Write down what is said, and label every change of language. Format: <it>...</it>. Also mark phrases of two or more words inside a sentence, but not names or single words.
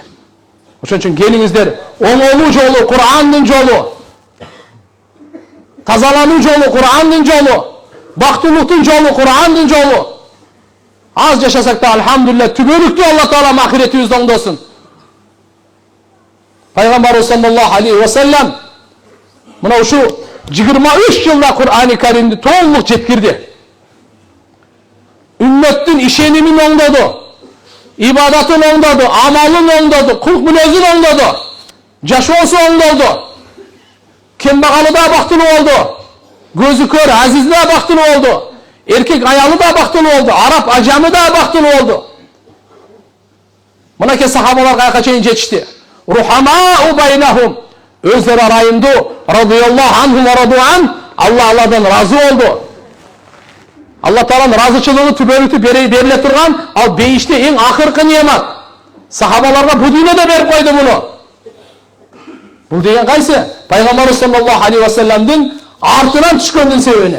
<ky>Ошон үчүн келиңиздер, оңолуу жолу Кур'андын жолу, тазалануу жолу Кур'андын жолу, бактылыктын жолу Кур'андын жолу. Аз жашасак да алхамдулилlah түбөлүктүү Алла Таала ахиретибизди оңдосун. Пайгамбар</ky> <ar>صلى الله عليه وسلم</ar> <ky>мына ушу 23 жылда Кур'ани Каримди толук жеткирди. Үммөттүн ишенимин оңдоду, ибадатын оңдоду, амалын оңдоду, кулк мүнөзүн оңдоду, жашоосу оңдолду. Кембагалы да бактылуу болду, көзү көр азизи да бактылуу болду, эркек аялы да бактылуу болду, араб ажамы да бактылуу болду. Мынакей сахабалар каяка чейин жетишти.</ky> <ar>رحماء بينهم,</ar> <ky>өздөрү арайымдуу,</ky> <ar>رضي الله عنهم ورضوا عن,</ar> <ky>Алладан разы болду. Алла Тааланын разычылыгы түбөлүктүү бериле турган, ал бейиште эң акыркы неамат. Сахабаларга бу дүйнөдө берип койду муну. Бул деген кайсы? Пайгамбар</ky> <ar>صلى الله عليه وسلم</ar> <ky>артынан түшкөндүн себебинен.</ky>